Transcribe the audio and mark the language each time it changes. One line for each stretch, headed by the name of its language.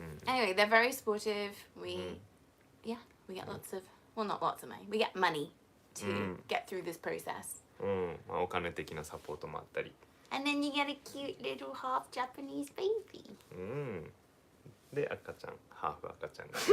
English: Anyway, they're very supportive. We get lots of, well, not lots of money. We get money to get through this process.
Japanese: お金的なサポートもあったり。
English: And then you get a cute little half Japanese baby.
Japanese: で赤ちゃん、ハーフ赤ちゃん